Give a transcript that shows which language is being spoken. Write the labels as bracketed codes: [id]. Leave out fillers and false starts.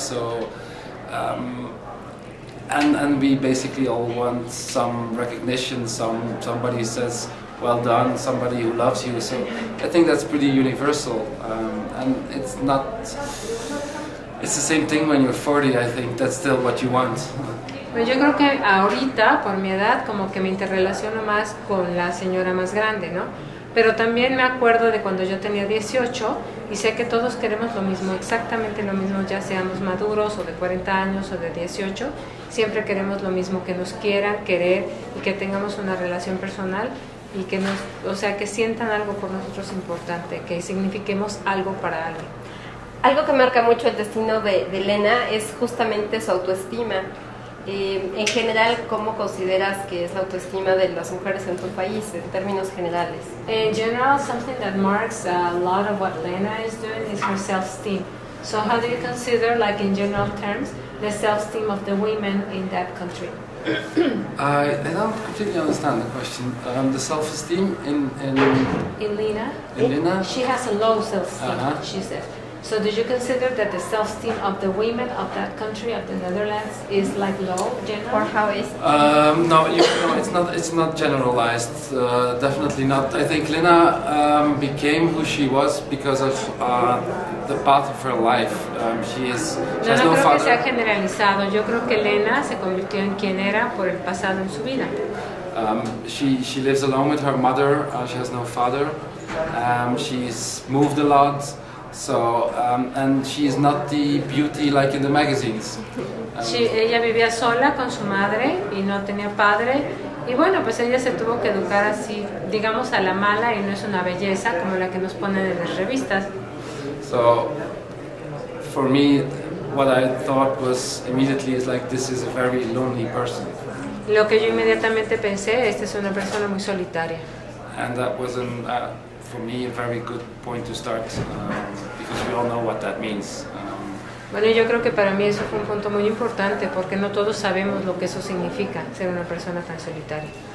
[en] So and we basically all want some recognition. Somebody who says well done, somebody who loves you. So I think that's pretty universal, and it's the same thing when you're 40. I think that's still what you want. [es] Pues yo creo que ahorita, por mi edad, como que me interrelaciono más con la señora más grande, ¿no? Pero también me acuerdo de cuando yo tenía 18 y sé que todos queremos lo mismo, exactamente lo mismo, ya seamos maduros o de 40 años o de 18, siempre queremos lo mismo, que nos quieran, querer y que tengamos una relación personal y que que sientan algo por nosotros importante, que signifiquemos algo para alguien. Algo que marca mucho el destino de Elena es justamente su autoestima. En general, ¿cómo consideras que es la autoestima de las mujeres en tu país, en términos generales? [en] In general, something that marks a lot of what Lena is doing is her self-esteem. So how do you consider, like in general terms, the self-esteem of the women in that country? I don't completely understand the question. The self-esteem in Lena? In Lena? She has a low self-esteem, she says. So do you consider that the self-esteem of the women of that country, of the Netherlands, is like low, general? Or how is it? No, it's not generalized. Definitely not. I think Lena became who she was because of the path of her life. She has [es] No no creo que sea [en] father. [es] generalizado. Yo creo que Elena se convirtió en quien era por el pasado en su vida. [en] She lives alone with her mother. She has no father. She's moved a lot. So and she's not the beauty like in the magazines. [es] Ella vivía sola con su madre y no tenía padre. Y bueno, pues ella se tuvo que educar así, digamos a la mala, y no es una belleza como la que nos ponen en las revistas. [en] So for me, what I thought was immediately is like, this is a very lonely person. [es] Lo que yo inmediatamente pensé, esta es una persona muy solitaria. [en] And that was for me a very good point to start, because we all know what that means. [es] Bueno, yo creo que para mí eso fue un punto muy importante, porque no todos sabemos lo que eso significa, ser una persona tan solitaria.